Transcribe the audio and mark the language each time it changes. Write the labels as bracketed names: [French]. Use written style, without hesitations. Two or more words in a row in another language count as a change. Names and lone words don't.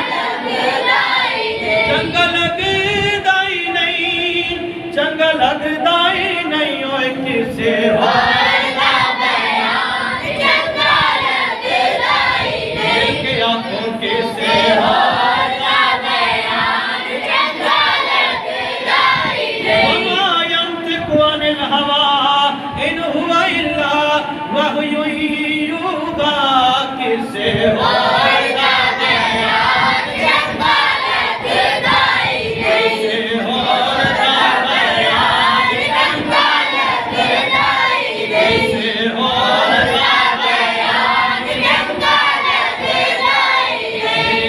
[Punjabi] لگدا ای نہیں، چنگا لگدا ای نہیں، اوئے کسے ہور دا بیان چنگا لگدا ای نہیں، کے آکھوں کسے ہور دا بیان چنگا لگدا ای نہیں, [Arabic] وما ينطق عن الهوى إن هو إلا وحي يوحى, [Punjabi] کسے ہور دا بیان چنگا لگدا ای نہیں، کسے ہور دا بیان چنگا لگدا ای نہیں، کسے ہور دا بیان چنگا لگدا ای نہیں.